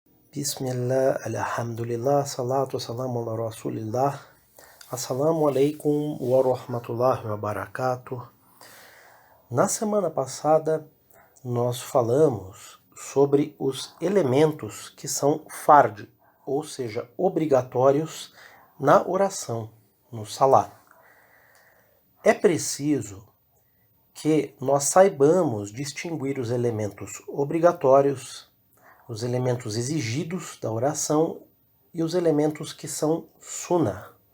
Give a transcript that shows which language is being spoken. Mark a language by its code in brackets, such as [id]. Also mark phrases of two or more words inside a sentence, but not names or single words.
[ar] بسم الله الحمد لله الصلاة والسلام على رسول الله. السلام عليكم ورحمة الله وبركاته. [pt] Na semana passada, nós falamos sobre os elementos que são fard, ou seja, obrigatórios na oração, no salat. É preciso que nós saibamos distinguir os elementos obrigatórios, os elementos exigidos da oração e os elementos que são sunnah.